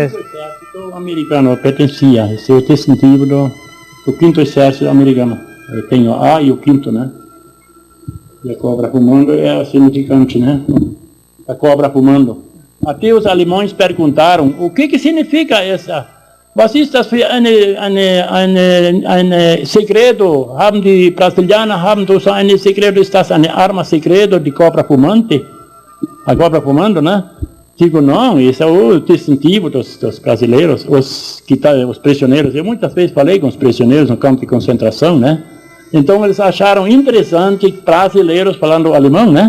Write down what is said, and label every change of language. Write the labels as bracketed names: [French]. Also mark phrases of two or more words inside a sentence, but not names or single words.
[Portuguese] O exército americano pertencia, esse é o distintivo do 5º Exército americano. Eu tenho A e o 5º, né? E a cobra fumando é significante, né? A cobra fumando. Até os alemães perguntaram, o que significa essa? [German] Was ist das für ein segredo? Haben die Brasilianer, so ein segredo, ist das eine [Portuguese] arma segredo de cobra fumante? A cobra fumando, né? Digo, não, esse é o distintivo dos brasileiros, os prisioneiros. Eu muitas vezes falei com os prisioneiros no campo de concentração, né? Então eles acharam interessante brasileiros falando alemão, né?